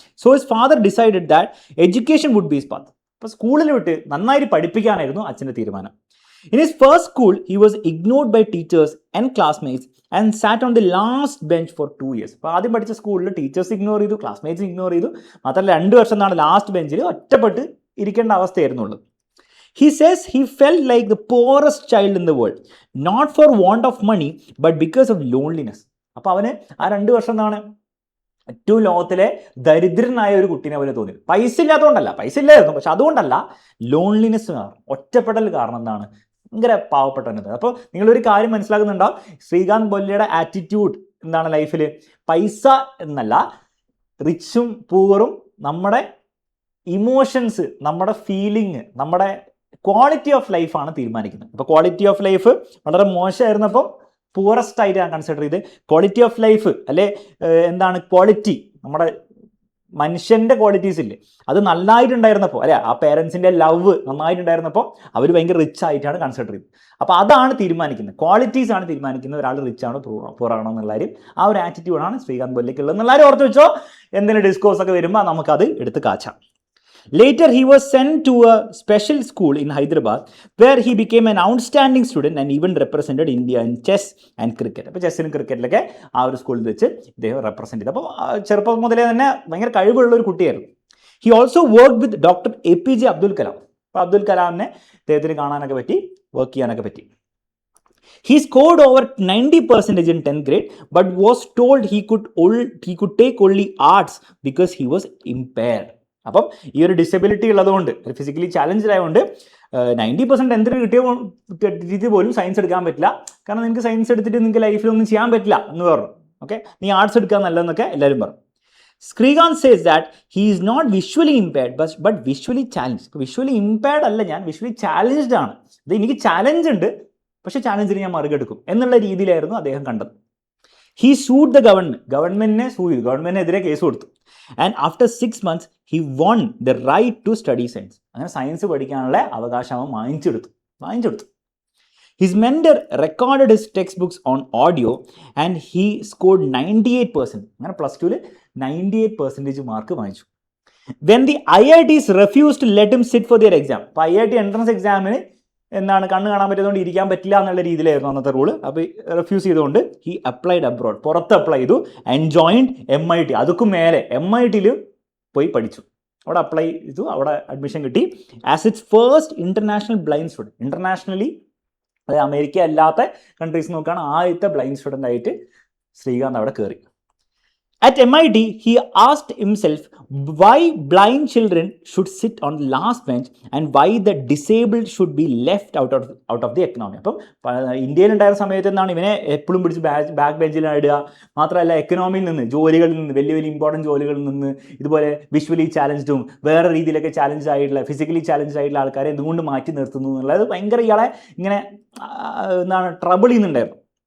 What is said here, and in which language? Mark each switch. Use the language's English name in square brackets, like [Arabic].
[English] So his father decided that education would be his path. [Malayalam] അപ്പോൾ സ്കൂളിൽ വിട്ട് നന്നായിട്ട് പഠിപ്പിക്കാനായിരുന്നു അച്ഛൻ്റെ തീരുമാനം. [English] In his first school he was ignored by teachers and classmates and sat on the last bench for 2 years. [Malayalam] അപ്പോൾ ആദ്യം പഠിച്ച സ്കൂളിൽ ടീച്ചേഴ്സ് ഇഗ്നോർ ചെയ്തു, ക്ലാസ്മേറ്റ്സ് ഇഗ്നോർ ചെയ്തു, മാത്രമല്ല 2 വർഷം എന്നാണ് ലാസ്റ്റ് ബെഞ്ചിൽ ഒറ്റപ്പെട്ട് ഇരിക്കേണ്ട അവസ്ഥയായിരുന്നുള്ളൂ. [English] He says he felt like the poorest child in the world, not for want of money but because of loneliness. [Malayalam] അപ്പോൾ അവന് ആ 2 വർഷം എന്താണ് ഏറ്റവും ലോകത്തിലെ ദരിദ്രനായ ഒരു കുട്ടീനെ പോലെ തോന്നി. പൈസ ഇല്ലാത്തതുകൊണ്ടല്ല, പൈസ ഇല്ലായിരുന്നു, പക്ഷെ അതുകൊണ്ടല്ല, ലോൺലിനെസ് കാരണം, ഒറ്റപ്പെടൽ കാരണം എന്താണ്, ഭയങ്കര പാവപ്പെട്ടവനത്. അപ്പോൾ നിങ്ങളൊരു കാര്യം മനസ്സിലാക്കുന്നുണ്ടാവും, ശ്രീകാന്ത് ബൊല്ലയുടെ ആറ്റിറ്റ്യൂഡ് എന്താണ് ലൈഫിൽ, പൈസ എന്നല്ല, റിച്ചും പൂവറും നമ്മുടെ ഇമോഷൻസ്, നമ്മുടെ ഫീലിംഗ്, നമ്മുടെ ക്വാളിറ്റി ഓഫ് ലൈഫാണ് തീരുമാനിക്കുന്നത്. അപ്പോൾ ക്വാളിറ്റി ഓഫ് ലൈഫ് വളരെ മോശമായിരുന്നപ്പോൾ പൂറസ്റ്റ് ആയിട്ട് ഞാൻ കൺസിഡർ ചെയ്ത് ക്വാളിറ്റി ഓഫ് ലൈഫ് അല്ലെ എന്താണ് ക്വാളിറ്റി, നമ്മുടെ മനുഷ്യൻ്റെ ക്വാളിറ്റീസ് ഇല്ലേ, അത് നന്നായിട്ടുണ്ടായിരുന്നപ്പോൾ അല്ലെ, ആ പേരൻസിൻ്റെ ലവ് നന്നായിട്ടുണ്ടായിരുന്നപ്പോൾ അവർ ഭയങ്കര റിച്ച് ആയിട്ടാണ് കൺസിഡർ ചെയ്തത്. അപ്പോൾ അതാണ് തീരുമാനിക്കുന്നത്, ക്വാളിറ്റീസ് ആണ് തീരുമാനിക്കുന്നത് ഒരാൾ റിച്ച് ആണോ പൂറാണോ എന്നുള്ള കാര്യം. ആ ഒരു ആറ്റിറ്റ്യൂഡാണ് ശ്രീകാന്ത് ബൊല്ലയ്ക്കുള്ളത് എന്നുള്ള കാര്യം ഓർത്ത് വെച്ചോ. എന്തെങ്കിലും ഡിസ്കോഴ്സ് ഒക്കെ വരുമ്പോൾ നമുക്കത് എടുത്ത് കാച്ചാം. [English] Later, he was sent to a special school in Hyderabad where he became an outstanding student and even represented India in chess and cricket. [Malayalam] അപ്പോൾ ചെസ്സിനും ക്രിക്കറ്റിലൊക്കെ ആ ഒരു സ്കൂളിൽ വെച്ച് ഇദ്ദേഹം റെപ്രസെൻറ്റ് ചെയ്തു. അപ്പോൾ ചെറുപ്പം മുതലേ തന്നെ ഭയങ്കര കഴിവുള്ള ഒരു കുട്ടിയായിരുന്നു. [English] He also work with doctor APJ Abdul Kalam. [Malayalam] അപ്പോൾ അബ്ദുൽ കലാമിനെ അദ്ദേഹത്തിന് കാണാനൊക്കെ പറ്റി, വർക്ക് ചെയ്യാനൊക്കെ പറ്റി. [English] He scored over 90% in 10th grade but was told he could take only arts because he was impaired. [Malayalam] അപ്പം ഈ ഒരു ഡിസബിലിറ്റി ഉള്ളതുകൊണ്ട്, ഫിസിക്കലി ചാലഞ്ച്ഡ് ആയതുകൊണ്ട് 90% എന്തിനു കിട്ടിയിട്ട് പോലും സയൻസ് എടുക്കാൻ പറ്റില്ല. കാരണം നിങ്ങൾക്ക് സയൻസ് എടുത്തിട്ട് നിങ്ങൾക്ക് ലൈഫിലൊന്നും ചെയ്യാൻ പറ്റില്ല എന്ന് പറഞ്ഞു. ഓക്കെ, നീ ആർട്സ് എടുക്കാൻ നല്ലതെന്നൊക്കെ എല്ലാവരും പറഞ്ഞു. [English] Srikanth says that he is not visually impaired but visually challenged. [Malayalam] Visually impaired അല്ല ഞാൻ, വിഷ്വലി ചാലഞ്ച്ഡ് ആണ്. ഇത് എനിക്ക് ചാലഞ്ച് ഉണ്ട്, പക്ഷേ ചാലഞ്ചിന് ഞാൻ മറികടക്കും എന്നുള്ള രീതിയിലായിരുന്നു അദ്ദേഹം കണ്ടത്. [English] he sued the [Malayalam] ഗവൺമെന്റിനെ സൂ ചെയ്തു, ഗവൺമെന്റിനെതിരെ കേസ് കൊടുത്തു. [English] And after 6 months he won the right to study science. [Malayalam] അങ്ങനെ സയൻസ് പഠിക്കാനുള്ള അവകാശം അവൻ വാങ്ങിച്ചെടുത്തു. [English] His mentor recorded his text books on audio and he scored 98%. [Malayalam] അങ്ങനെ +2 98% മാർക്ക് വാങ്ങിച്ചു. [English] When the IITs refused to let him sit for their exam. [Malayalam] അപ്പോൾ IIT entrance എക്സാമിന് എന്താണ് കണ്ണ് കാണാൻ പറ്റുന്നതുകൊണ്ട് ഇരിക്കാൻ പറ്റില്ല എന്നുള്ള രീതിയിലായിരുന്നു അന്നത്തെ റൂള്. അപ്പോൾ റിഫ്യൂസ് ചെയ്തുകൊണ്ട് [English] he applied abroad, [Malayalam] പുറത്ത് അപ്ലൈ ചെയ്തു. [English] And joined MIT. [Malayalam] അതുക്കും മേലെ MITയിൽ പോയി പഠിച്ചു. അവിടെ അപ്ലൈ ചെയ്തു, അവിടെ അഡ്മിഷൻ കിട്ടി. [English] As its first international blind student. [Malayalam] Internationally, അതായത് അമേരിക്ക അല്ലാത്ത കൺട്രീസ് നോക്കുകയാണ്, ആദ്യത്തെ ബ്ലൈൻഡ് സ്റ്റുഡൻ്റ് ആയിട്ട് ശ്രീകാന്ത് അവിടെ കയറി. [English] At MIT, he asked himself why blind children should sit on the last bench and why the disabled should be left out of the economy. [Malayalam] അപ്പം ഇന്ത്യയിലുണ്ടായിരുന്ന സമയത്ത് എന്താണ് ഇവനെ എപ്പോഴും പിടിച്ച് ബാക്ക് ബെഞ്ചിലാണ് ഇടുക. മാത്രമല്ല എക്കണോമിയിൽ നിന്ന്, ജോലികളിൽ നിന്ന്, വലിയ വലിയ ഇമ്പോർട്ടൻറ്റ് ജോലികളിൽ നിന്ന് ഇതുപോലെ വിഷ്വലി ചാലഞ്ച്ഡും വേറെ രീതിയിലൊക്കെ ചാലഞ്ച് ആയിട്ടുള്ള, ഫിസിക്കലി ചാലഞ്ച് ആയിട്ടുള്ള ആൾക്കാരെ എന്തുകൊണ്ട് മാറ്റി നിർത്തുന്നു എന്നുള്ളത് ഭയങ്കര ഇയാളെ ഇങ്ങനെ എന്താണ് ട്രബിൾ ചെയ്യുന്നുണ്ടായിരുന്നു.